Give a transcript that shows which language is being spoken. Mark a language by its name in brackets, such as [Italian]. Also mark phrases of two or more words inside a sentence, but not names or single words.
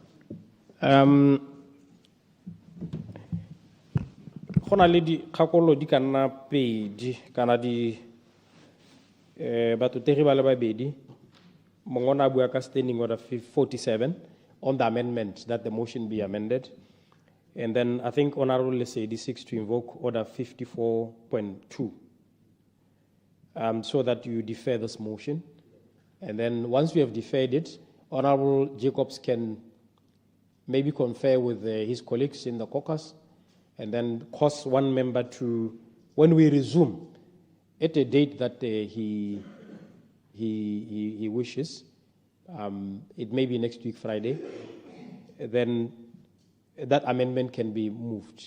[Tswana] Go na le dikgakolo di ka nna pedi kana batotegi ba le babedi. Mongwe o ne a bua ka [English] Standing Order 47 on the amendment that the motion be amended. And then I think Honourable Lesedi seeks to invoke Order 54.2. So that you defer this motion. And then once we have deferred it, Honorable Jacobs can maybe confer with his colleagues in the caucus and then cause one member to, when we resume, at a date that he wishes, it may be next week, Friday, then that amendment can be moved.